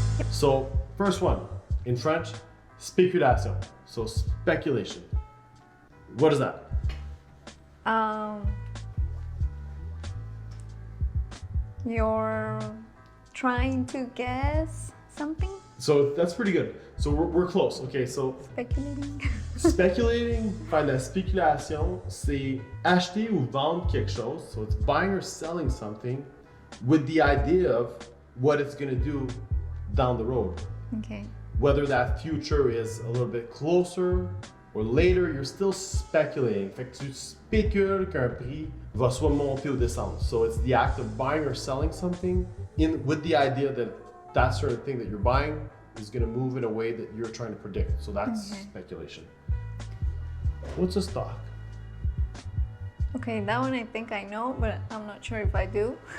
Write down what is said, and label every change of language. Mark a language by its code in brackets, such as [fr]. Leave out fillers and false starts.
[en] So first one, in French, spéculation. So speculation. What is that? You're trying to guess something? So that's pretty good. So we're close. Okay, so Speculating. [fr] speculating, faire de la spéculation, c'est acheter ou vendre quelque chose. [en] So it's buying or selling something with the idea of what it's going to do down the road. Okay. Whether that future is a little bit closer or later, you're still speculating. [fr] Fait que tu spécules qu'un prix va soit monter ou descendre. [en] So it's the act of buying or selling something with the idea that that certain thing that you're buying is going to move in a way that you're trying to predict. So that's speculation. What's a stock? Okay, that one I think I know, but I'm not sure if I do.